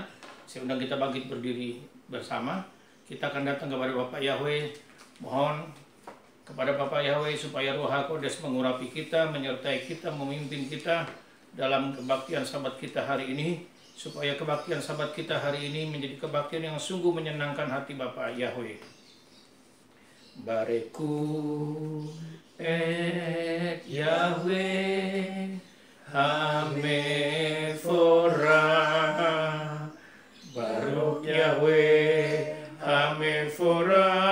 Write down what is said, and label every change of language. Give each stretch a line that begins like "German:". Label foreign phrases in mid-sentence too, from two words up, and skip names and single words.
Indonesian: Saya undang kita bangkit berdiri bersama. Kita akan datang kepada Bapak Yahweh. Mohon kepada Bapak Yahweh supaya Roh HaKodes mengurapi kita, menyertai kita, memimpin kita dalam kebaktian sahabat kita hari ini, supaya kebaktian sahabat kita hari ini menjadi kebaktian yang sungguh menyenangkan hati Bapak Yahweh.
Hebrew: ברכו את יהוה המבורך, ברוך יהוה המבורך